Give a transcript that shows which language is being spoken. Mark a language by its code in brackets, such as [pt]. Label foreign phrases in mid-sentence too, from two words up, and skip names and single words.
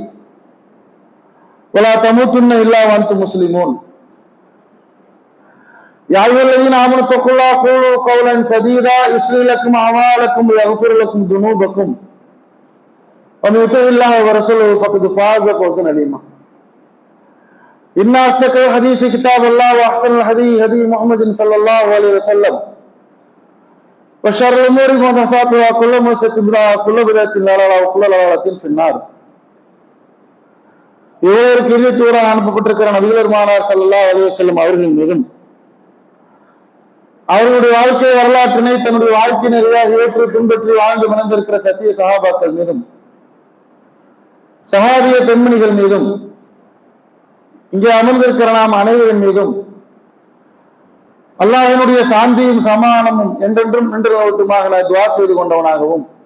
[ar] ولا تموتن إلا وأنتم مسلمون يا أيها الذين آمنوا اتقوا الله وقولوا قولا سديدا يصلح لكم أعمالكم ويغفر لكم ذنوبكم ومن يطع الله ورسوله فقد فاز فوزا عظيما. إن أصدق الحديث كتاب الله وأحسن الهدي هدي محمد صلى الله عليه وسلم وشر الأمور محدثاتها وكل محدثة بدعة وكل بدعة ضلالة وكل ضلالة في النار. [ta] இவருக்கு இறுதித்தூராக அனுப்பப்பட்டிருக்கிற நபிகள் பெருமானார் [ar] صلى الله عليه وسلم [ta] அவர்கள் மீதும் அவர்களுடைய வாழ்க்கை வரலாற்றினை தன்னுடைய வாழ்க்கை நிறையாக ஏற்று பின்பற்றி வாழ்ந்து மணந்திருக்கிற சத்திய சஹாபாக்கள் மீதும் சஹாபிய பெண்மணிகள் மீதும் இங்கே அமர்ந்திருக்கிற நாம் அனைவரின் மீதும் அல்லாஹ்வினுடைய சாந்தியும் சமானமும் என்றென்றும் நின்று ஓட்டுமாக நான் துஆ செய்து கொண்டவனாகவும்